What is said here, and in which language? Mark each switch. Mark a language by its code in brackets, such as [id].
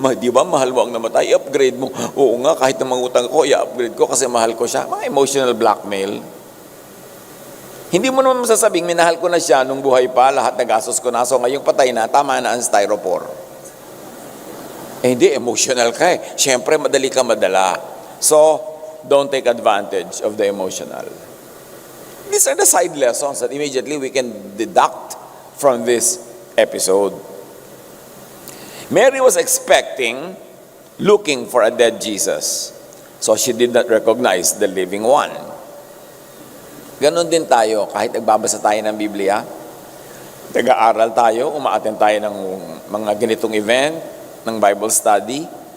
[tl] Di ba, mahal mo ang namatay, i-upgrade mo. Oo nga, kahit na mangutang ko, i-upgrade ko kasi mahal ko siya. Mga emotional blackmail. Hindi mo naman masasabing, minahal ko na siya nung buhay pa, lahat na gastos ko na, so ngayong patay na, tama na ang styrofoam. Hindi, emotional ka eh. Siyempre, madali ka madala. [en] So, don't take advantage of the emotional. These are the side lessons that immediately we can deduct from this episode. Mary was expecting, looking for a dead Jesus. So, she did not recognize the living one. [tl] Ganon din tayo, kahit nagbabasa tayo ng Biblia, nag-aaral tayo, umaattend tayo ng mga ganitong event, ng Bible study,